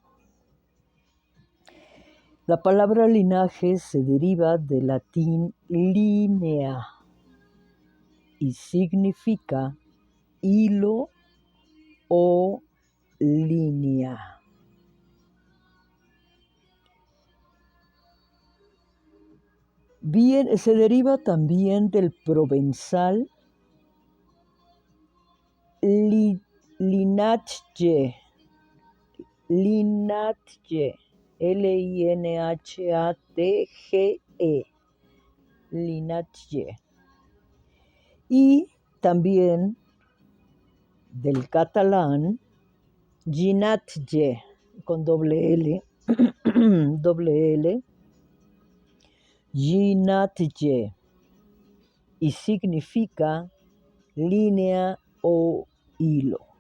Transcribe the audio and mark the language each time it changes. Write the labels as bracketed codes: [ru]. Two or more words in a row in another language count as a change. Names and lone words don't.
[es] La palabra linaje se deriva del latín linea y significa hilo o línea. Bien, se deriva también del provenzal [oc] linatge, Linhatge, linatge, [es] y también del catalán llinatge, con doble L, llinatge, y significa línea o hilo.